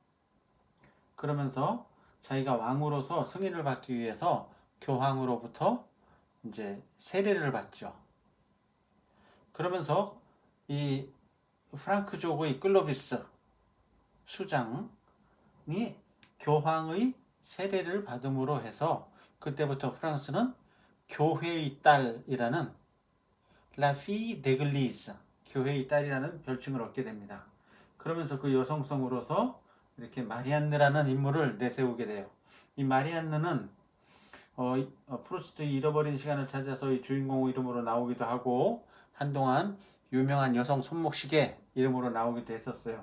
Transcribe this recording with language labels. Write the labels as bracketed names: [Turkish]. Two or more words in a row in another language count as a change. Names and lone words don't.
[Korean] 그러면서 자기가 왕으로서 승인을 받기 위해서 교황으로부터 이제 세례를 받죠. 그러면서 이 프랑크족의 클로비스 수장이 교황의 세례를 받음으로 해서 그때부터 프랑스는 교회의 딸이라는 [French] La fille d'église, [Korean] 교회의 딸이라는 별칭을 얻게 됩니다. 그러면서 그 여성성으로서 이렇게 마리안느라는 인물을 내세우게 돼요. 이 마리안느는 프루스트의 잃어버린 시간을 찾아서 이 주인공 이름으로 나오기도 하고 한동안 유명한 여성 손목시계 이름으로 나오기도 했었어요.